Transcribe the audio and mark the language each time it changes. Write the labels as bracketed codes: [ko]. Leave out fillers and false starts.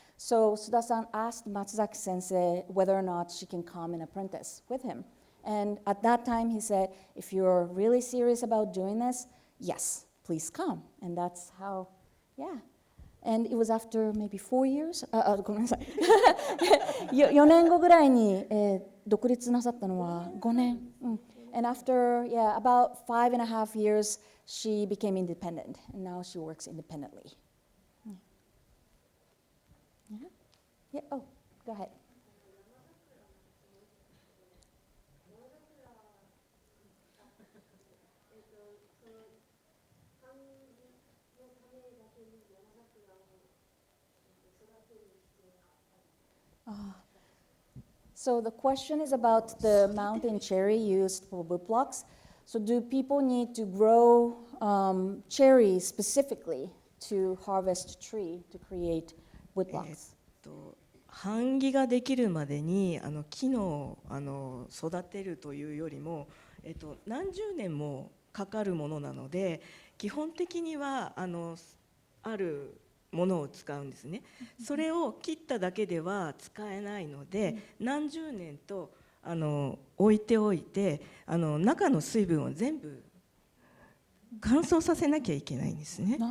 [en] So Suda-san asked Matsuzaki-sensei whether or not she can come and apprentice with him. And at that time, he said, if you're really serious about doing this, yes, please come. And that's how, yeah. And it was after maybe 4 years? [ja] ごめんなさい。 4年後ぐらいに、独立なさったのは5年。 [en] And after, about 5.5 years, she became independent. And now she works independently. Yeah. Oh, go ahead. So the question is about the mountain cherry used for wood blocks. So do people need to grow cherries specifically to harvest tree to create wood blocks? [ja] 版木ができるまでに木の育てるというよりも、何十年もかかるものなので、基本的にはあるものを使うんですね。それを切っただけでは使えないので、何十年と置いておいて中の水分を全部乾燥させなきゃいけないんですね。